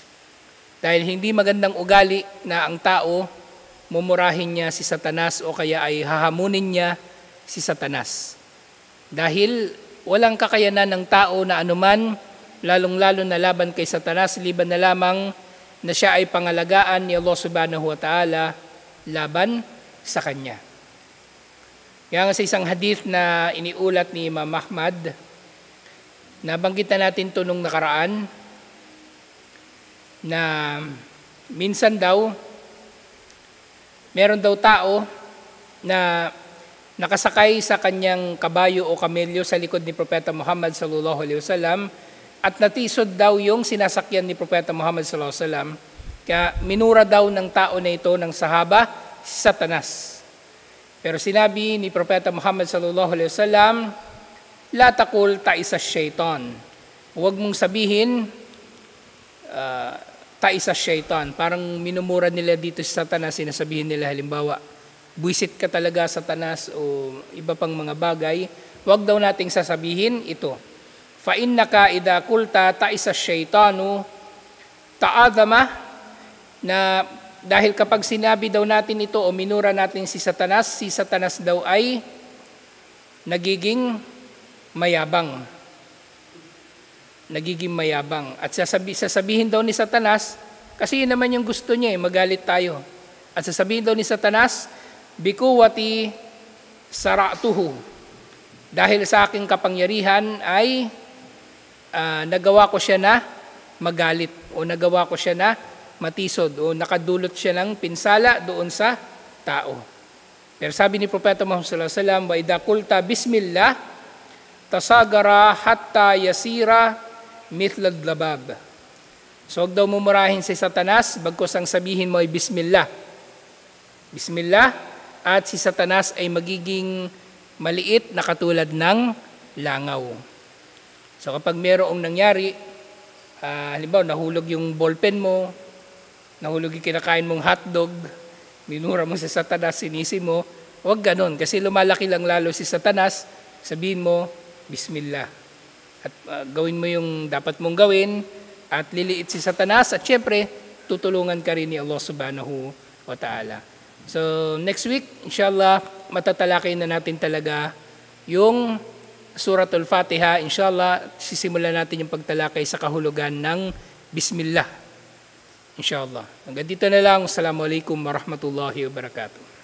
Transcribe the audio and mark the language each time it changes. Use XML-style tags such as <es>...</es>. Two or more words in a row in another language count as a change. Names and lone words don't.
<tl>Dahil hindi magandang ugali na ang tao mumurahin niya si Satanas o kaya ay hahamunin niya si Satanas. Dahil walang kakayanan ng tao na anuman, lalong-lalo na laban kay Satanas, liban na lamang na siya ay pangalagaan ni Allah</tl> <ar>سبحانه وتعالى</ar> <tl>laban sa kanya. Kaya nga sa isang hadith na iniulat ni Imam Ahmad, nabanggit na natin ito nung nakaraan, na minsan daw, meron daw tao na nakasakay sa kanyang kabayo o kamelyo sa likod ni Propeta Muhammad</tl> <ar>صلى الله عليه وسلم,</ar> <tl>at natisod daw yung sinasakyan ni Propeta Muhammad</tl> <ar>صلى الله عليه وسلم.</ar> <tl>Kaya minura daw ng tao na ito, ng sahaba, si Satanas. Pero sinabi ni Propeta Muhammad</tl> <ar>صلى الله عليه وسلم, لا تقل تعس الشيطان.</ar> <tl>Huwag mong sabihin</tl> <ar>تعس الشيطان.</ar> <tl>Parang minumura nila dito si Satanas, sinasabihin nila halimbawa, buwisit ka talaga Satanas o iba pang mga bagay. Huwag daw nating sasabihin ito.</tl> <ar>فإنك إذا قلت تعس الشيطان تعاظم,</ar> <tl>na dahil kapag sinabi daw natin ito o minura natin si Satanas daw ay nagiging mayabang. Nagiging mayabang. At sasabihin daw ni Satanas, kasi yun naman yung gusto niya, magalit tayo. At sasabihin daw ni Satanas,</tl> <ar>بقوتي صرعته.</ar> <tl>Dahil sa aking kapangyarihan ay nagawa ko siya na magalit, o nagawa ko siya na matisod, o nakadulot siya ng pinsala doon sa tao. Pero sabi ni Propeta Muhammad</tl> <ar>صلى الله عليه وسلم, وإذا قلت بسم الله تصاغر حتى يصير مثل الذباب.</ar> <tl>So huwag daw mumurahin si Satanas, bagkus ang sabihin mo ay bismillah. Bismillah, at si Satanas ay magiging maliit na katulad ng langaw. So kapag mayroong nangyari, halimbawa nahulog yung ballpen mo, nahulog yung kinakain mong hotdog, minura mo si Satanas, sinisi mo, huwag ganun. Kasi lumalaki lang lalo si Satanas, sabihin mo, bismillah. At gawin mo yung dapat mong gawin, at liliit si Satanas, at syempre, tutulungan ka rin ni Allah</tl> <ar>سبحانه وتعالى.</ar> <en>So next week,</en> <tl>inshallah, matatalakay na natin talaga yung Suratul Fatiha. Inshallah, sisimulan natin yung pagtalakay sa kahulugan ng Bismillah. Inshallah. Hanggang dito na lang.</tl> <ar>السلام عليكم ورحمة الله وبركاته.</ar>